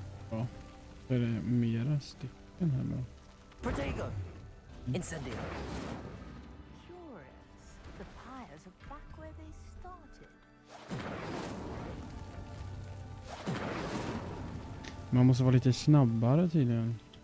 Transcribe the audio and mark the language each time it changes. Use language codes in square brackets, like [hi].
[sv] Ja, så är det mera stycken här bara. [la] Protego! Incendio! [en] Curious. The pyres are back where they started. [sv] Man måste vara lite snabbare tydligen.